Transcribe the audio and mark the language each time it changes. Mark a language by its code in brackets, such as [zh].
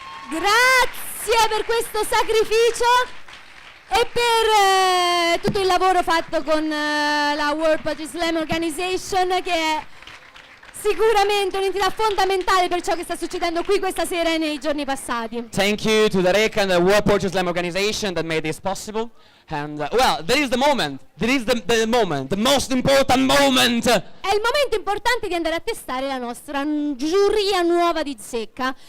[it] Grazie per questo sacrificio e per tutto il lavoro fatto con la World Poetry Slam Organization, che è sicuramente un'entità fondamentale per ciò che sta succedendo qui questa sera e nei giorni passati. [en] Thank you to the REC and the World Poetry Slam Organization that made this possible. And well, there is the moment. There is the moment, the most important moment. [it] È il momento importante di andare a testare la nostra giuria nuova di zecca.